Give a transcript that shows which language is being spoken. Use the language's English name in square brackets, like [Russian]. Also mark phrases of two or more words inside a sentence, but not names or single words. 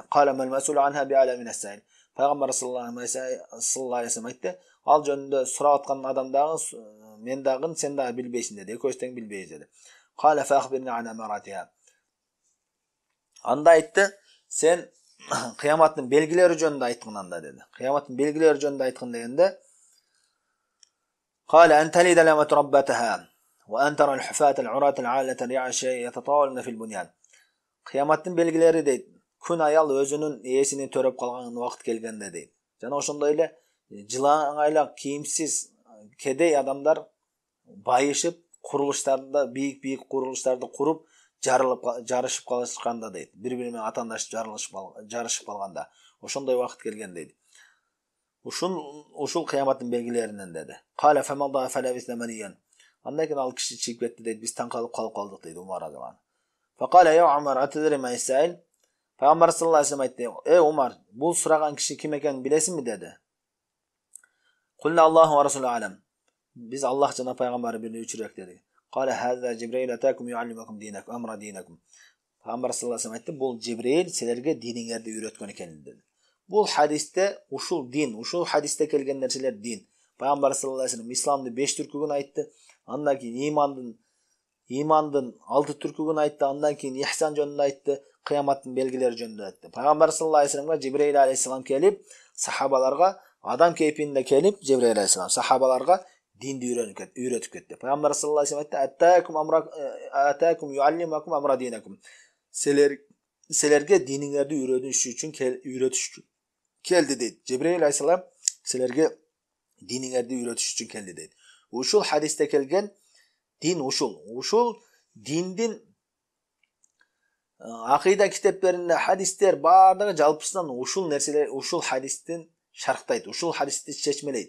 [Arabic] قال ما المسؤول عنها بأعلم من السائل. [Kyrgyz] Пайгамбар [Arabic] صلى الله عليه وسلم [Kyrgyz] айтты: "Ал жөнүндө сурап аткан адам дагы мен дагы сен дагы билбейсиң" dedi. Экөөбүз тең билбейбиз dedi. [Arabic] قال فأخبرني عن أمارتها. [Kyrgyz] Анда айтты: "Сен кыяматтын белгилери жөнүндө айткын анда" dedi. Кыяматтын белгилери жөнүндө айткын дегенде [Arabic] قال أن تلد الأمة ربتها وأن ترى الحفاة العراة العالة الرعاش يتطاولون في البنيان. [Kyrgyz] Кыяматтын белгилери дейт. Күн аял өзүнүн ээсини төрөп калган убакыт келгенде дейт. Жана ошондой эле жылаңайлак кийимсиз кедей адамдар байышып, курулуштарда бийик курулуштарды куруп, жарышып калышканда дейт. Бири-бири менен атаандашып жарышып калганда. Ошондой убакыт келген дейт. Ушул кыяматтын белгилеринен dedi. [Arabic] قال فمضى فلبثنا مليا. [Kyrgyz] Андан кийин ал киши чыгып кетти дейт. Биз таң калып калдык дейт Умар [Arabic] رضي الله عنه. فقال يا عمر أتدري من السائل. [Kyrgyz] Пайгамбар [Arabic] صلى الله عليه [Kyrgyz] айтты: Умар, бул сураган киши ким экенин билесиңби dedi. [Arabic] قلنا الله ورسوله أعلم. [Kyrgyz] Биз Аллах жана пайгамбары билүүчүрөөк dedi. [Arabic] قال هذا جبريل أتاكم يعلمكم دينكم أمر دينكم. [Kyrgyz] Пайгамбар [Arabic] صلى الله عليه [Kyrgyz] айтты: бул Жибрил силерге диниңерди үйрөткөн экен dedi. Бул хадисте ушул дин, ушул хадисте келген нерселер дин. Пайгамбар [Arabic] صلى الله عليه وسلم [Kyrgyz] исламдын 5 түркүгүн айтты. Андан кийин имандын 6 түркүгүн айтты. Андан кийин ихсан жөнүндө айтты, кыяматтын белгилери жөнүндө айтты. Пайгамбар [Arabic] صلى الله عليه [Kyrgyz] вассаламга Жибрил алейхиссалам келип, сахабаларга адам кейпинде келип, Жибрил алейхиссалам сахабаларга динди үйрөтүп кетти. Пайгамбар [Arabic] صلى الله عليه وسلم [Kyrgyz] айтты: [Arabic] "أتاكم يعلمكم أمر دينكم." [Kyrgyz] Силерге диниңерди үйрөтүш үчүн келди дейт. Жибрил алейхиссалам силерге диниңерди үйрөтүш үчүн келди дейт. Ушул хадисте келген дин ушул диндин акыйда китептеринде хадистер баардыгы жалпысынан ушул нерселер ушул хадистин шарктайт, ушул хадисти чечмелейт.